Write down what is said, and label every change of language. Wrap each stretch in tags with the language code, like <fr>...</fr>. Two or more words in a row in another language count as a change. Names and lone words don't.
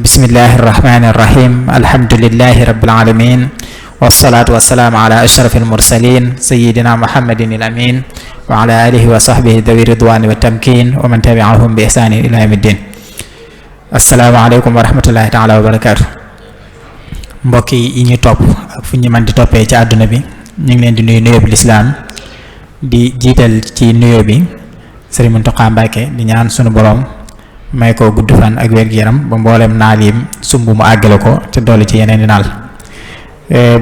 <ar>بسم الله الرحمن الرحيم. الحمد لله رب العالمين والصلاة والسلام على أشرف المرسلين سيدنا محمد الأمين وعلى آله وصحبه ذوي الرضوان والتمكين ومن تبعهم بإحسان إلى يوم الدين. السلام عليكم ورحمة الله تعالى وبركاته.</ar> <wo>mbokk yi ñu topp ak fu ñu mën di toppee ci àdduna bi ñu ngi leen di nuyu nuyoo bi lislaam di jiital ci nuyoo bi Sëriñ Muntaxa Mbàkke di ñaan sunu borom may ko gudd fan ak wér-gu-yaram ba mboolem naal yi sumb mu àggale ko te dolli ci yeneen i naal bu</wo>